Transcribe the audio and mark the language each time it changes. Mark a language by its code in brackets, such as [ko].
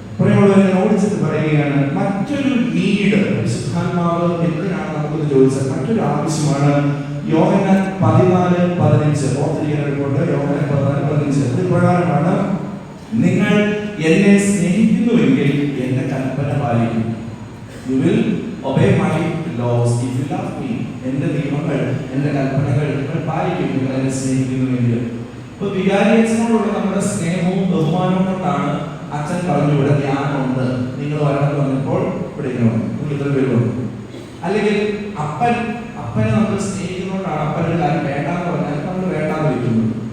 [ml] പ്രിയമുള്ളവരെ, ഓടിച്ചിട്ട് പറയുകയാണ് മറ്റൊരു നീഡ് പരിശുദ്ധാത്മാവ് എന്തിനാണ് നമുക്കൊന്ന് ചോദിച്ചാൽ മറ്റൊരു ആവശ്യമാണ്. യോഹന്നാൻ 14:15 ഓർത്തിരിക്കുന്ന റിപ്പോർട്ട്, യോഹന്നാൻ 14:15 ഇത് പ്രകാരമാണ്, നിങ്ങൾ എന്നെ സ്നേഹിക്കുന്നുവെങ്കിൽ എന്റെ കൽപ്പന പാലിക്കും. [en] You will obey my laws if you love me. [ml] എന്റെ നിയമങ്ങൾ, എന്റെ കൽപ്പനകൾ നിങ്ങൾ പാലിക്കും നിങ്ങൾ എന്നെ സ്നേഹിക്കുന്നുവെങ്കിൽ. ഇപ്പൊ വികാരിയച്ഛനോടുള്ള നമ്മുടെ സ്നേഹവും ബഹുമാനവും കൊണ്ടാണ് അച്ഛൻ പറഞ്ഞു ഇവിടെ ധ്യാനമുണ്ട്, നിങ്ങൾ വരണമെന്ന് പറഞ്ഞപ്പോൾ ഇവിടെ നിങ്ങൾ ഇത്ര പേര് വന്നു. അല്ലെങ്കിൽ അപ്പനെ നമ്മൾ സ്നേഹിക്കുന്നതുകൊണ്ടാണ് അപ്പനൊരു കാര്യം വേണ്ടാന്ന് പറഞ്ഞാൽ നമ്മൾ വേണ്ടാന്ന് വയ്ക്കുന്നു.